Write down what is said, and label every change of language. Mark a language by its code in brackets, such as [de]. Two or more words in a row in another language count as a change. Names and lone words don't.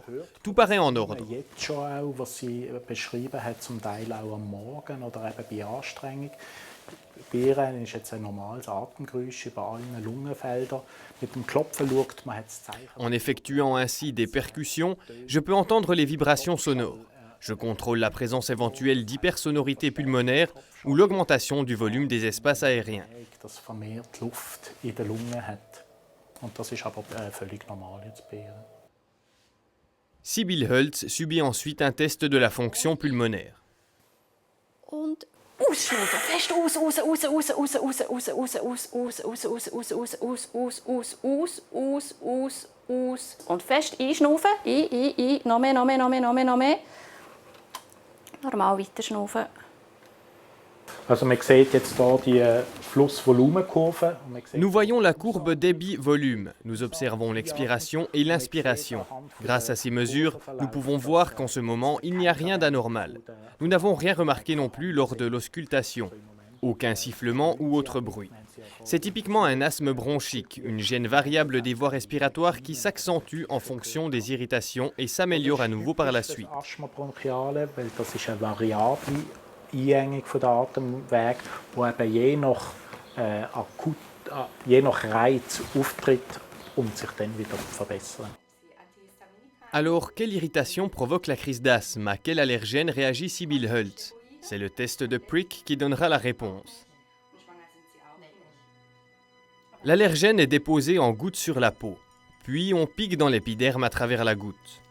[fr] Tout paraît en ordre. [de] jetzt schon auch, was sie beschrieben hat, zum Teil auch am Morgen oder eben bei Anstrengung. Bei ihr ist jetzt ein normales Atemgeräusch über allen Lungenfeldern. Mit dem Klopfen schaut man, hat das Zeichen. [fr] En effectuant ainsi des percussions, je peux entendre les vibrations sonores. Je contrôle la présence éventuelle d'hypersonorité pulmonaire ou l'augmentation du volume des espaces aériens. [de] Das vermehrt Luft in den Lungen hat. Und das ist aber völlig normal jetzt bei ihr. [fr] Sibylle Hultz subit ensuite un test de la fonction pulmonaire. [de] Ausschnaufen, fest aus, raus, raus, raus, raus, raus, raus, raus, raus, raus, raus, raus, raus, raus, raus, raus, raus, raus, raus, raus. Und fest einschnaufen, ein, noch mehr, noch mehr, noch mehr, noch mehr, noch mehr. Normal weiter schnaufen. Also man sieht jetzt hier die Flussvolumenkurve. [fr] Nous voyons la courbe débit-volume. Nous observons l'expiration et l'inspiration. Grâce à ces mesures, nous pouvons voir qu'en ce moment, il n'y a rien d'anormal. Nous n'avons rien remarqué non plus lors de l'auscultation. Aucun sifflement ou autre bruit. C'est typiquement un asthme bronchique, une gêne variable des voies respiratoires qui s'accentue en fonction des irritations et s'améliore à nouveau par la suite. [de] Asthma bronchiale, weil das ist eine variable Einengung der Atemwege, wo eben je nach Reiz auftritt, sich dann wieder zu verbessern. [fr] Alors, quelle irritation provoque la crise d'asthme? À quel allergène réagit Sibylle Hölz? C'est le test de Prick qui donnera la réponse. L'allergène est déposé en gouttes sur la peau, puis on pique dans l'épiderme à travers la goutte.